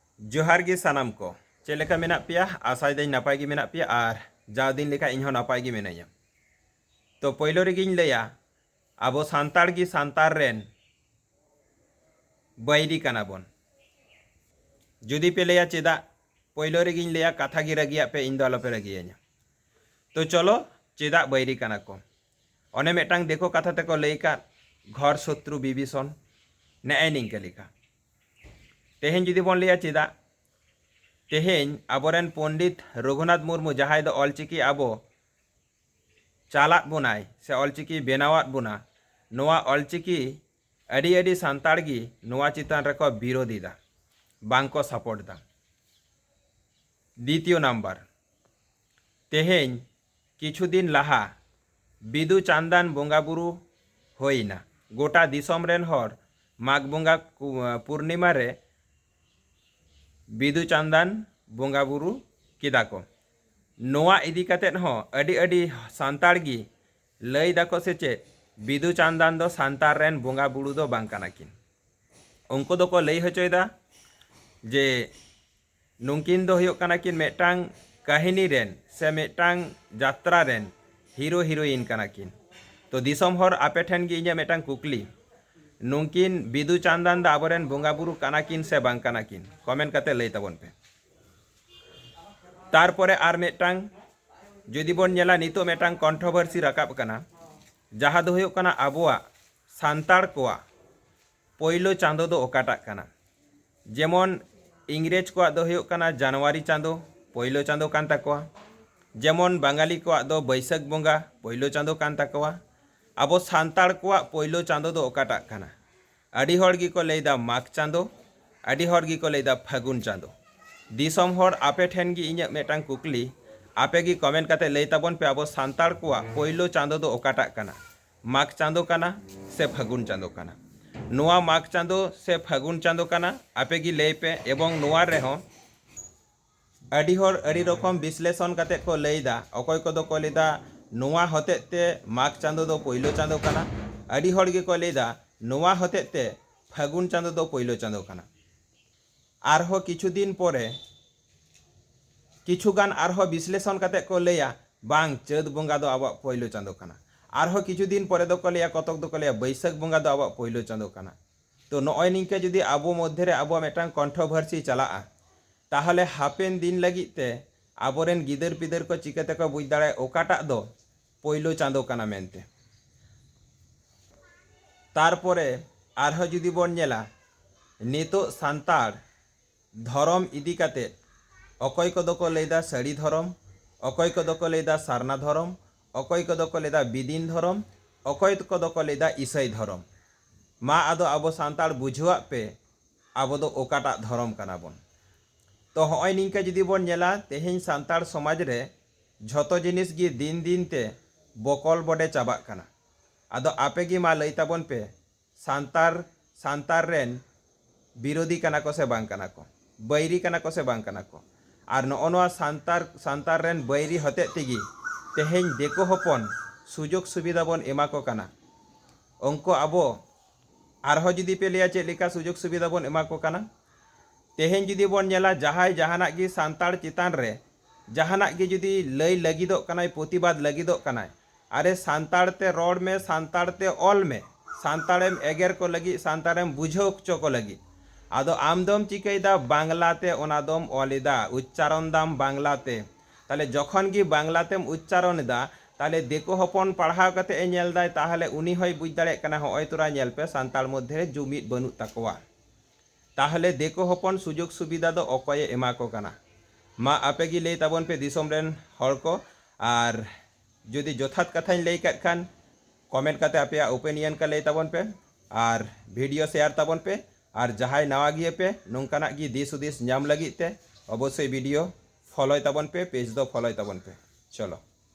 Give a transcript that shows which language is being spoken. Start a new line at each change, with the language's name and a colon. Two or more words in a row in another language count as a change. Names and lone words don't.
Santali: जोहार गे सानाम को चेलेका मेना पिया आशा दाई नापाय गे मेना पिया और जा दिन लेका इन्हों नापाय गे मेनाया। तो पहिलो रेगिन लैया आबो सांतार गी सांतार रेन बैरी काना बोन। जुदी पे लैया चेदा पहिलो रेगिन लैया कथा गी रगिया पे इन दो आलोपे रगिया냐। तो चलो चेदा बैरी काना को ओने मेटांग देखो कथा तेको लैका घर शत्रु विभीषण ने निंके लेका तेहेन जुदी बोन लैया चेदा तेहेन आबोरेन पंडित रघुनाथ मुर्मू जहां दो ऑलचिकी आबो चालात बोनाय से ऑलचिकी बेनावात बोना नोआ ऑलचिकी अडी अडी सांतार गी नोआ चितान रको विरोधी दा बांको सपोर्ट दा। द्वितीय नम्बर तेहेन किछु दिन लाहा बिदु चांदान बोंगा बुरु होइना गोटा दिसोम रेन हर माघ बोंगा पूर्णिमा रे बिदु चांदान बोंगा बुरु किदा को नोआ इदी कतेत हो अडी अडी सांतार गी लई दाको से चे बिदु चांदान दो सांतार रेन बोंगा बुरु दो बांग काना किन उनको दो को लई हचोयदा जे नुंकिन दो हुयुग काना किन मेटांग काहिनी रेन से मेटांग यात्रा रेन हीरो हिरोइन काना किन। तो दिसोम हर आपे ठेन गी इᱧᱟ मेटांग कुकली नुंकिन बिदु चांदान दा आबोरेन बोंगा बुरु काना किन से बांग काना किन कमेंट कते लई ताबोन पे। तारपरे आर मेटांग जुदी बोन नेला नितो मेटांग कंट्रोवर्सी राकाब काना जहाँ दो हुयुग काना आबोआ सांतार कोआ पहिलो चांदो दो ओकाटा काना जेमन इंग्रेज कोआ दो हुयुग काना जनवरी चांदो पहिलो चांदो कान ताकोआ जेमन बांगाली कोआ दो बैसाख बोंगा पहिलो चांदो कान ताकोआ आबो सांतार कोआ पहिलो चांदो दो ओकाटा काना आडी हर गी को लैदा माघ चांदो आडी हर गी को लैदा फागुन चांदो। दिसोम हर आपे ठेन गी इᱧa मेटांग कुकली आपे गी कमेंट काते लई ताबोन पे आबो सांतार कोआ पहिलो चांदो दो ओकाटा काना माघ चांदो काना से फागुन चांदो काना नोआ माघ चांदो से फागुन चांदो काना आपे गी लई पे एवं नोआ रेहो आडी हर आडी रकम विश्लेषण काते को लईदा अकय को दो को लईदा नोआ हतेते माघ चांदो दो पहिलो चांदो काना आडी हर गे को लईदा नोआ हतेते फागुन चांदो दो पहिलो चांदो काना। आरहो किछु दिन परे किछुगान आरहो विश्लेषण काते को लैया बांग चैत बोंगा दो आबो पहिलो चांदो काना आरहो किछु दिन परे दो को लैया कतक दो को लैया बैसाख बोंगा दो आबो पहिलो चांदो काना। तो नय निंके जुदी आबो मध्य रे आबो मेटांग कंट्रोवर्सी चलाआ ताहले हापेन दिन लगित ते आबोरेन गिदर पिदर को चिकाते को बुझ दाड़े ओकाटा दो पहिलो चांदो काना मेनते। तारपरे आरहो जुदी बोन नेला नितो सांतार धरम इदी काते अकय को दो को लैदा साड़ी धरम अकय को दो को लैदा सारना धरम अकय को दो को लैदा बिदिन धरम अकय को दो को लैदा ईसाई धरम मा आदो आबो सांतार बुझुआ पे आबो दो ओकाटा धरम काना बोन। तो हय निंका जुदी बोन नेला तेहेन सांतार समाज रे झतो जिनिस गी दिन दिन ते बकल बडे चाबाक काना आदो आपे गी मा लई ताबोन पे सांतार रेन विरोधी काना को से बांग काना को बैरी काना को से बांग काना को और नोआ सांतार रेन बैरी हते तेगी तेहेन देखो हपन सुजोग सुविधा बोन एमा को काना उनको आबो आरहो जुदी पे लिया चेक लेका सुजोग सुविधा बोन एमा को काना। तेहेन जुदी बोन नेला जहाय जहानाक गी सांतार चितान रे जहानाक गी जुदी लई लगिदो कानाय प्रतिबाद लगिदो कानाय अरे सांतार ते रोड में सांतार ते ऑल में सांतारेम एगेर को लगी सांतारेम बुझो चो को लगी आदो आमदम चिकाइदा बांगलाते ओनादम ऑलिदा उच्चारण दाम बांगलाते ताले जखन गी बांगलातेम उच्चारण दा ताले देखो हपन पढ़ाव कते ए नेल दाय ताहले उनी होय बुझ दाड़े काना होय तोरा नेल पे सांतार मध्य जुमिद बनु ताकोवा ताहले देखो हपन सुजोग सुविधा दो अकय एमा को काना मा आपे गी लई ताबोन पे दिसोम रेन हर को आर जुदी जथात कथाñ लई काट खान कमेंट काते आपे ओपिनियन का लई ताबोन पे आर
English: video share
Santali: ताबोन पे और जहाय नवा गिए पे नोंकाना गी दिस उदिस नाम लगित ते अवश्य
English: video follow
Santali: ताबोन पे पेज दो फॉलो ताबोन पे चलो।